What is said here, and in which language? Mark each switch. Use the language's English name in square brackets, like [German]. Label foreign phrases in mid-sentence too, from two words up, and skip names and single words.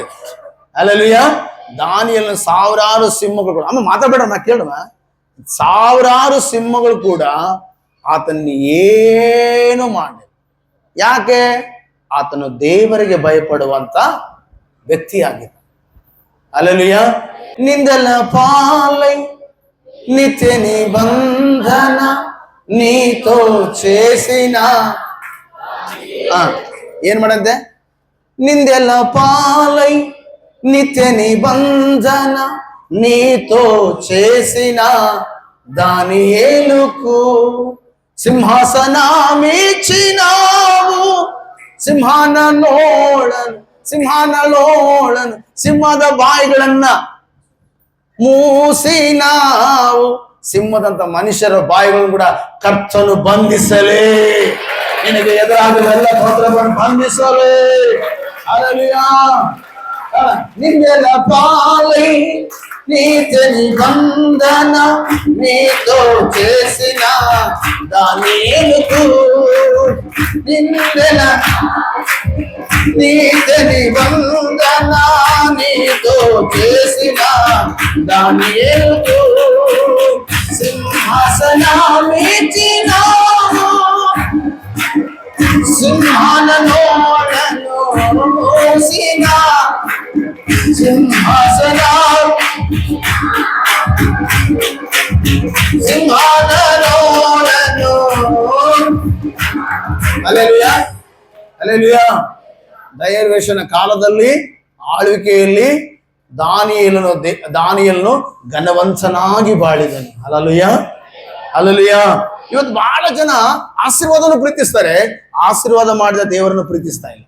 [Kannada] ಹಲ್ಲೆಲೂಯಾ. ದಾನಿಯೇಲನ ಸಾವಿರಾರು ಸಿಂಹಗಳು. ಅಮ್ಮ ಮಾತಾಡಬೇಡ, ನಾ ಕೇಳುವ. ಸಾವಿರಾರು ಸಿಂಹಗಳು ಕೂಡ ಆತನ ಏನು ಮಾಡಿ. ಯಾಕೆ? ಆತನು ದೇವರಿಗೆ ಭಯಪಡುವಂತ ವ್ಯಕ್ತಿಯಾಗಿದ್ದ. [Telugu] ಹಲ್ಲೆಲೂಯಾ. ನಿಂದೆಲ್ಲ పాలై నిత్య నిబంధన నీతో చేసిన. [Kannada] ಏನ್ ಮಾಡಂತೆ? [Telugu] ನಿಂದೆಲ್ಲ పాలై నిత్య నిబంధన నీతో చేసిన దానియేలుకు సింహాసనమిచ్చినావు. [Kannada] ಸಿಂಹದ ಬಾಯಿಗಳನ್ನ ಮೂಸಿನಾವು. ಸಿಂಹದಂತ ಮನುಷ್ಯರ ಬಾಯಿಗಳನ್ನು ಕೂಡ ಕರ್ತನು ಬಂಧಿಸಲೇ. ನಿನಗೆ ಎದುರಾಗುವೆಲ್ಲ ತೊಂದರೆಗಳನ್ನು ಬಂಧಿಸಲೇ. ಹಲ್ಲೆಲೂಯಾ. [Telugu] ನಿಮ್ಮೆಲ್ಲ పాలై నీతి నిబంధన నీతో చేసిన దానియేలుకు నిన్నెల నీతి నిబంధన నీతో చేసిన దానియేలుకు సింహాసనమిచ్చిన సింహాననోడను మోసిన సింహాననోడను. [Kannada] ಹಲ್ಲೆಲೂಯಾ, ಹಲ್ಲೆಲೂಯಾ. ದೈವವೇಷನ ಕಾಲದಲ್ಲಿ ಆಳ್ವಿಕೆಯಲ್ಲಿ ದಾನಿಯೇಲನು ಘನವಂತನಾಗಿ ಬಾಳಿದನು. ಹಲ್ಲೆಲೂಯಾ, ಹಲ್ಲೆಲೂಯಾ. ಇವತ್ತು ಬಹಳ ಜನ ಆಶೀರ್ವಾದವನ್ನು ಪ್ರೀತಿಸ್ತಾರೆ, ಆಶೀರ್ವಾದ ಮಾಡಿದ ದೇವರನ್ನು ಪ್ರೀತಿಸ್ತಾ ಇಲ್ಲ.